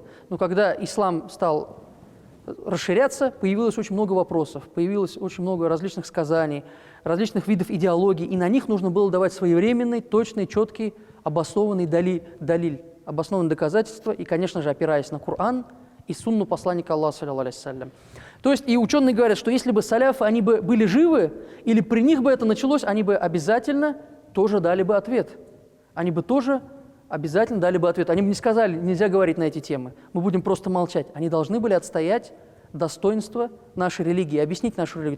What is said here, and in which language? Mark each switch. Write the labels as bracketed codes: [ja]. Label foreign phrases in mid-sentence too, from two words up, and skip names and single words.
[ru] Но когда ислам стал расширяться, появилось очень много вопросов, появилось очень много различных сказаний, различных видов идеологий, и на них нужно было давать своевременный, точный, четкий, обоснованный далиль, обоснованные доказательства, и, конечно же, опираясь на Коран и сунну посланника Аллаха, [ar] صلى الله عليه وسلم. [ru] То есть и ученые говорят, что если бы саляфы, они бы были живы, или при них бы это началось, они бы обязательно тоже дали бы ответ. Они бы тоже обязательно дали бы ответ. Они бы не сказали, нельзя говорить на эти темы, мы будем просто молчать. Они должны были отстоять достоинство нашей религии, объяснить нашу религию.